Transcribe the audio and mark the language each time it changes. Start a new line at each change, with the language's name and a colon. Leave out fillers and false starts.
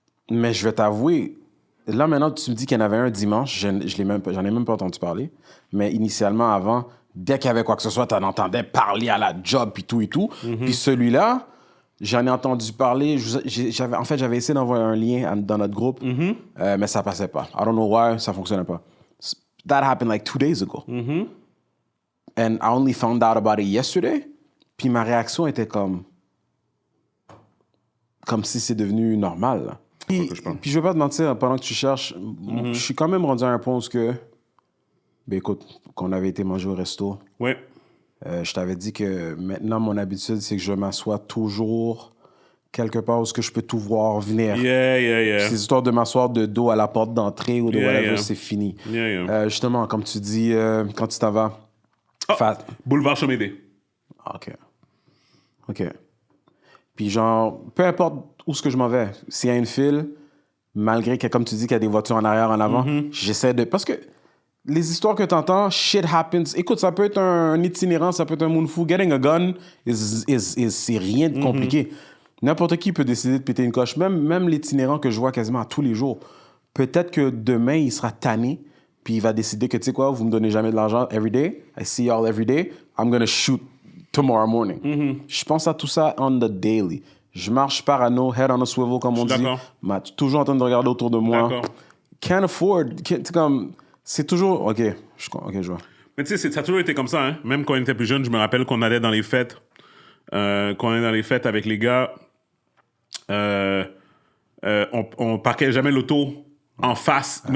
French: Mais je vais t'avouer, là maintenant, tu me dis qu'il y en avait un dimanche, j'en ai même pas entendu parler. Mais initialement, avant, dès qu'il y avait quoi que ce soit, t'en entendais parler à la job, puis tout et tout. Puis celui-là, j'en ai entendu parler. J'avais essayé d'envoyer un lien dans notre groupe, mais ça passait pas.
English: I don't know why,
French: ça fonctionnait pas.
English: That happened like 2 days ago. And I only found out about it yesterday.
French: Puis ma réaction était comme si c'est devenu normal. Là. Puis je vais pas te mentir, pendant que tu cherches, je suis quand même rendu à un point où ben écoute, qu'on avait été manger au resto. Ouais. Je t'avais dit que maintenant, mon habitude, c'est que je m'assois toujours quelque part où je peux tout voir venir.
English: Yeah.
French: Ces histoires de m'asseoir de dos à la porte d'entrée ou de whatever, c'est fini. Justement, comme tu dis, quand tu t'en vas... Boulevard Chomédé. OK. Puis genre, peu importe où ce que je m'en vais, s'il y a une file, malgré que, comme tu dis, qu'il y a des voitures en arrière, en avant, j'essaie de... Parce que les histoires que tu entends,
English: shit happens.
French: Écoute, ça peut être un itinérant, ça peut être un moonfou.
English: Getting a gun,
French: c'est rien de compliqué. N'importe qui peut décider de péter une coche. Même l'itinérant que je vois quasiment à tous les jours. Peut-être que demain, il sera tanné, puis il va décider que, tu sais quoi, vous me donnez jamais de l'argent
English: every day. I see y'all every day. I'm gonna shoot tomorrow morning.
French: Je pense à tout ça
English: on the daily.
French: Je marche parano,
English: head on a swivel,
French: comme on dit. Toujours en train de regarder autour de moi.
English: Can't afford.
French: C'est toujours... OK, je vois. Mais tu sais, ça a toujours été comme ça. Hein? Même quand on était plus jeune, je me rappelle qu'on allait dans les fêtes. Quand on est dans les fêtes avec les gars, on parquait jamais l'auto en face.